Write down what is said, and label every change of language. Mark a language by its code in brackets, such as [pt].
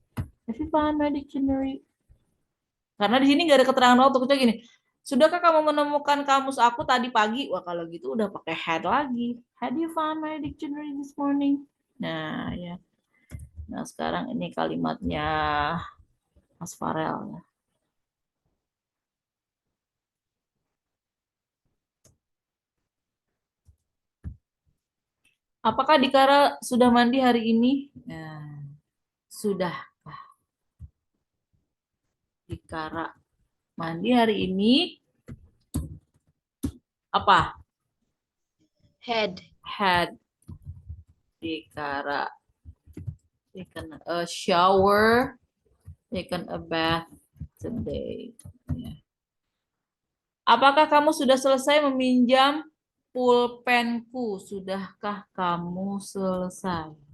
[en] Have you found my dictionary? [id] Karena di sini nggak ada keterangan waktu. Kita gini, sudahkah kamu menemukan kamus aku tadi pagi? Wah kalau gitu udah pakai had lagi. [en] Had you found my dictionary this morning? [id] Nah ya. Nah sekarang ini kalimatnya Mas Farel. Apakah Dikara sudah mandi hari ini? Nah, sudah. Dikara mandi hari ini apa? [en] Had. Had Dikara taken a shower, taken a bath today. [id] Ya. Apakah kamu sudah selesai meminjam pulpenku? Sudahkah kamu selesai?